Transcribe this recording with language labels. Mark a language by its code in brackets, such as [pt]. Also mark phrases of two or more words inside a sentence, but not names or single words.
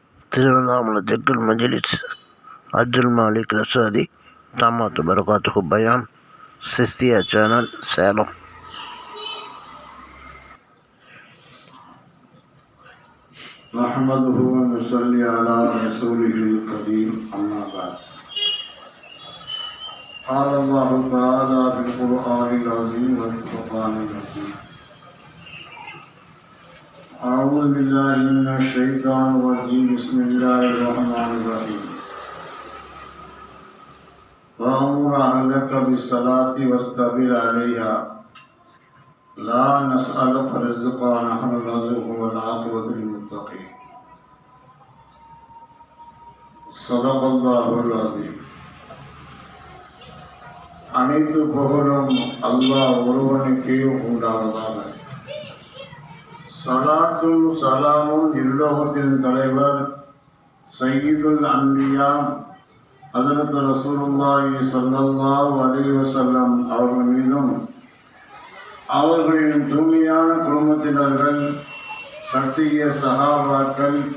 [ta] திருவண்ணாமலை தெற்குல் மஜ்லிஸ் அப்துல் மாலிக் ரசாதி தாமாத்து பரகாத்துஹு பயான் சிஸ்தியா சேனல் சேலம். [ar] نحمده ونصلي على رسوله الكريم. أما بعد. قال الله تعالى في القرآن العظيم والفرقان المجيد. أعوذ بالله من الشيطان الرجيم. بسم الله الرحمن الرحيم. وأمر أهلك بالصلاة واصطبر عليها لا نسألك رزقا نحن نرزقك والعاقبة للمتقين. صدق الله العظيم. [ta] அனைத்து புகழும் அல்லாஹ் ஒருவனுக்கே உண்டாவதாக. சலாத்தும் சலாமும் இருலோகத்தின் தலைவர் [ar] سيد الأنبياء حضرة رسول الله صلى الله عليه وسلم [ta] அவர்கள் மீதும் அவர்களின் தூய்மையான குடும்பத்தினர்கள், சத்திய சஹாபாக்கள்,